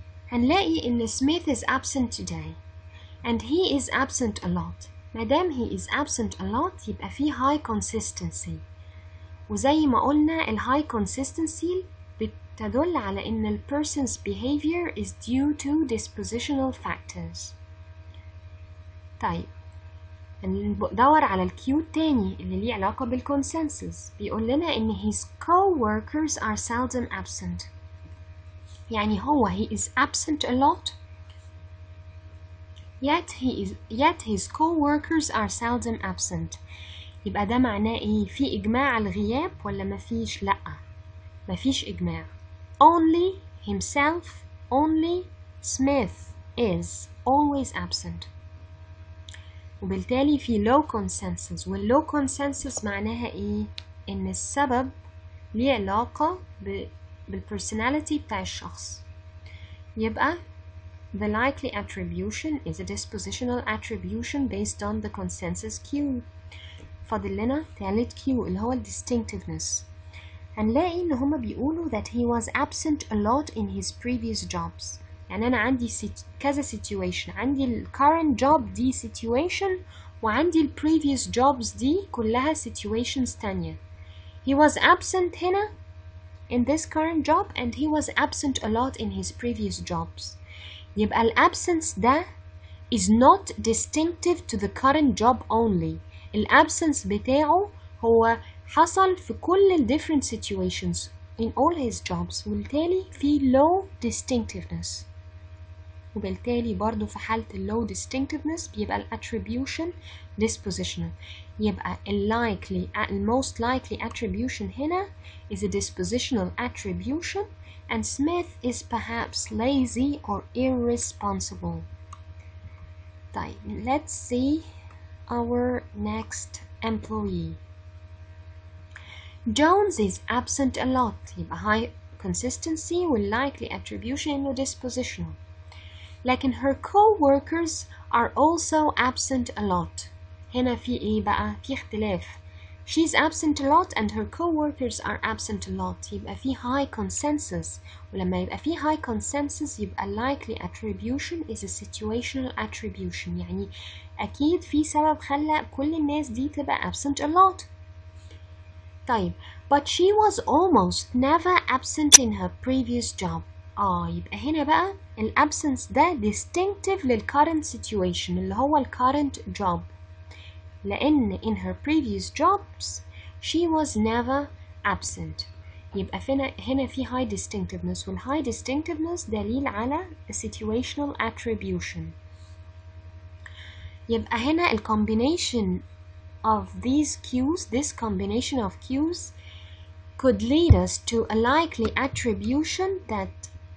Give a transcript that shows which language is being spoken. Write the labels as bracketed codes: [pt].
[ar] هنلاقي إن [en] Smith is absent today, and he is absent a lot. [ar] مادام [en] he is absent a lot [ar] يبقى فيه [en] high consistency. [ar] وزي ما قلنا [en] ال high consistency [ar] بتدل على إن [en] ال person's behavior is due to dispositional factors. [ar] طيب ندور على الكيو التاني اللي ليه علاقة بالconsensus. بيقول لنا إن [en] his co-workers are seldom absent. [ar] يعني هو [en] he is absent a lot, yet his co-workers are seldom absent. [ar] يبقى ده معناه ايه؟ في إجماع على الغياب ولا مفيش؟ لأ، مفيش إجماع. [en] Only himself, only Smith is always absent. [ar] وبالتالي في [en] low consensus، [ar] والlow consensus معناها ايه؟ إن السبب ليه علاقة بالpersonality بتاع الشخص. يبقى [en] the likely attribution is a dispositional attribution based on the consensus cue. [ar] فاضل لنا ثالث كيو اللي هو distinctiveness. هنلاقي إن هما بيقولوا [en] that he was absent a lot in his previous jobs. [ar] يعني أنا عندي كذا situation، عندي ال current job دي situation، وعندي ال previous jobs دي كلها situations تانية. [en] He was absent [ar] هنا [en] in this current job, and he was absent a lot in his previous jobs. يبقى ال absence ده is not distinctive to the current job only. [ar] ال absence بتاعه هو حصل في كل ال [en] different situations in all his jobs، [ar] وبالتالي في [en] low distinctiveness. [ar] وبالتالي برضو في حالة ال [en] low distinctiveness [ar] بيبقى ال attribution dispositional. يبقى ال [en] most likely attribution هنا is a dispositional attribution, and Smith is perhaps lazy or irresponsible. [ar] طيب, [en] let's see our next employee. Jones is absent a lot. يبقى high consistency will likely attribution إنه dispositional. [ar] لكن [en] her co-workers are also absent a lot. [ar] هنا في إيه بقى؟ في اختلاف. [en] She's absent a lot and her co-workers are absent a lot. [ar] يبقى في [en] high consensus. [ar] ولما يبقى في [en] high consensus يبقى likely attribution is a situational attribution. [ar] يعني أكيد في سبب خلى كل الناس دي تبقى [en] absent a lot. طيب, but she was almost never absent in her previous job. [ar] يبقى هنا بقى ال absence ده distinctive لل [en] current situation [ar] اللي هو ال current job. لأن [en] in her previous jobs she was never absent. [ar] يبقى هنا في [en] high distinctiveness، [ar] وال high distinctiveness دليل على [en] situational attribution. [ar] يبقى هنا ال [en] combination of these cues, this combination of cues could lead us to a likely attribution that